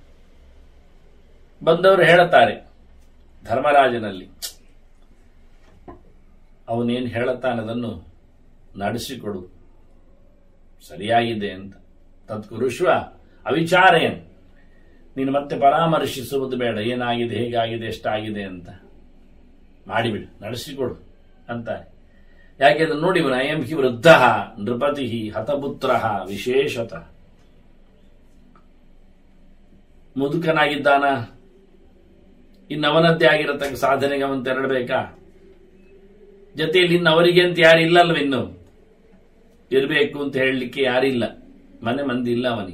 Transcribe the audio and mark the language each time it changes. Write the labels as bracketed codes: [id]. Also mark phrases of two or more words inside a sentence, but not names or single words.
[kn] ಬಂದವರು ಹೇಳುತ್ತಾರೆ ಧರ್ಮರಾಜನಲ್ಲಿ, ಅವನೇನು ಹೇಳುತ್ತಾನದನ್ನು ನಡೆಸಿಕೊಡು, ಸರಿಯಾಗಿದೆ ಅಂತ. [sa] ತತ್ಕುರುಶ್ವ ಅವಿಚಾರೇನ್, [kn] ನೀನು ಮತ್ತೆ ಪರಾಮರ್ಶಿಸುವುದು ಬೇಡ, ಏನಾಗಿದೆ, ಹೇಗಾಗಿದೆ, ಎಷ್ಟಾಗಿದೆ ಅಂತ ಮಾಡಿಬಿಡು, ನಡೆಸಿಕೊಡು ಅಂತಾರೆ. ಯಾಕೆಂದ್ರೆ ನೋಡಿ, ಇವನು [sa] ಅಯಂ ಹಿ ವೃದ್ಧ ನೃಪತಿ ಹತಪುತ್ರ ವಿಶೇಷತಃ, [kn] ಮುದುಕನಾಗಿದ್ದಾನ, ಇನ್ನವನದ್ದೇ ಆಗಿರತಕ್ಕ ಸಾಧನೆಗೆ ಅವನು ತೆರಳಬೇಕಾ? ಜೊತೆಯಲ್ಲಿ ಇನ್ನವರಿಗೆ ಅಂತ ಯಾರಿಲ್ಲಲ್ವ, ಇನ್ನು ಇರಬೇಕು ಅಂತ ಹೇಳಲಿಕ್ಕೆ ಯಾರಿಲ್ಲ, ಮನೆ ಮಂದಿ ಇಲ್ಲ ಅವನಿಗೆ.